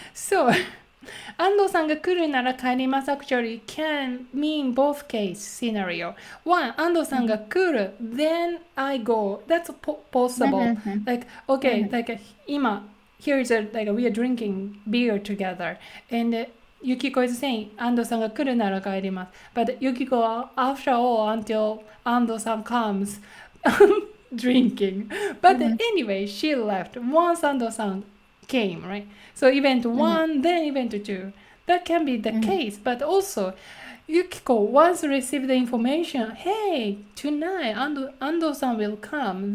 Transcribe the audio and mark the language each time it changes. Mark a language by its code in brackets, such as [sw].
[en] So, [ja] 安藤さんが来るなら帰ります [en] actually can mean both case scenario. One, [ja] 安藤さんが来る, [en] then I go. That's possible. Like, okay, like 今, here's like we are drinking beer together. And Yukiko is saying, [ja] 安藤さんが来るなら帰ります. [en] But Yukiko, after all, until 安藤さん comes, drinking. But anyway, she left once Ando-san came, right? So event 1, then event 2. That can be the case. But also, Yukiko once received the information, hey, tonight Ando-san will come.